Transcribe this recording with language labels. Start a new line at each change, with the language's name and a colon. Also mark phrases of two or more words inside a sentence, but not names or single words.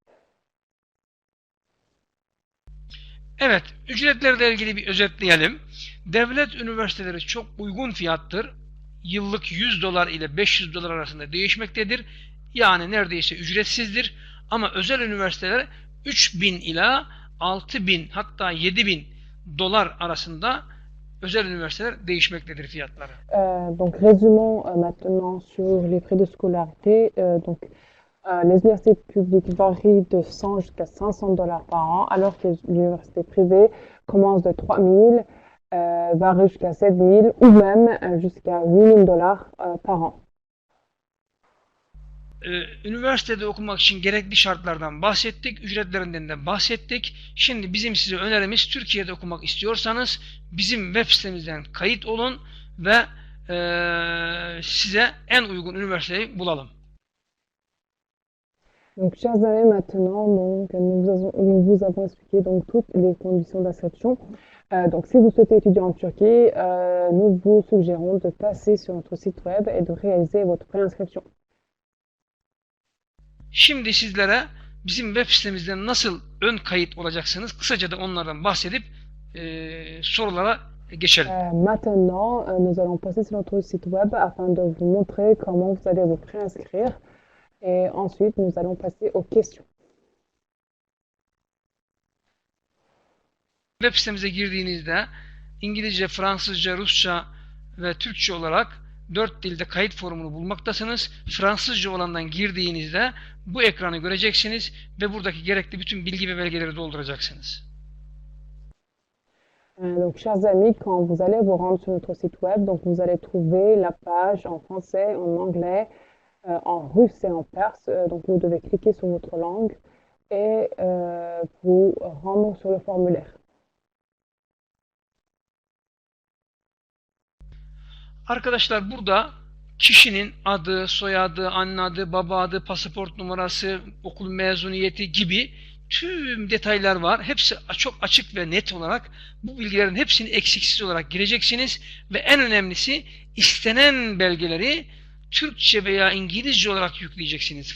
Turkish: Evet, ücretlerle ilgili bir özetleyelim. Devlet üniversiteleri çok uygun fiyattır. Yıllık $100 ile $500 arasında değişmektedir. Yani neredeyse ücretsizdir. Ama özel üniversiteler 3.000 ila 6.000 hatta $7.000 arasında özel üniversiteler değişmektedir fiyatları.
French: Donc résumons maintenant sur les frais de scolarité. Les universités publiques varient de 100 jusqu'à $500 par an, alors que les universités privées commencent de 3 000 varie jusqu'à 7 000 ou même jusqu'à 8 000 dollars par an.
Turkish: Üniversitede okumak için gerekli şartlardan bahsettik, ücretlerinden de bahsettik. Şimdi bizim size önerimiz Türkiye'de okumak istiyorsanız bizim web sitemizden kayıt olun ve size en uygun üniversiteyi bulalım.
French: Donc, chers amis, maintenant, donc, nous vous avons expliqué donc, toutes les conditions d'inscription. Donc, si vous souhaitez étudier en Turquie, nous vous suggérons de passer sur notre site web et de réaliser votre préinscription.
Turkish: Şimdi sizlere bizim web sitemizden nasıl ön kayıt olacaksınız, kısaca da onlardan bahsedip sorulara geçelim.
French: Maintenant, nous allons passer sur notre site web afin de vous montrer comment vous allez vous préinscrire. Et ensuite, nous allons passer aux questions.
Turkish: Web sitemize girdiğinizde İngilizce, Fransızca, Rusça ve Türkçe olarak 4 dilde kayıt formunu bulmaktasınız. Fransızca olandan girdiğinizde bu ekranı göreceksiniz ve buradaki gerekli bütün bilgi ve belgeleri dolduracaksınız.
French: Donc, chers amis, quand vous allez vous rendre sur notre site web, donc vous allez trouver la page en français, en anglais, en russe et en perse. Donc, vous devez cliquer sur votre langue et vous rendre sur le formulaire.
Turkish: Arkadaşlar burada kişinin adı, soyadı, anne adı, baba adı, pasaport numarası, okul mezuniyeti gibi tüm detaylar var. Hepsi çok açık ve net olarak bu bilgilerin hepsini eksiksiz olarak gireceksiniz ve en önemlisi istenen belgeleri Türkçe veya İngilizce olarak yükleyeceksiniz.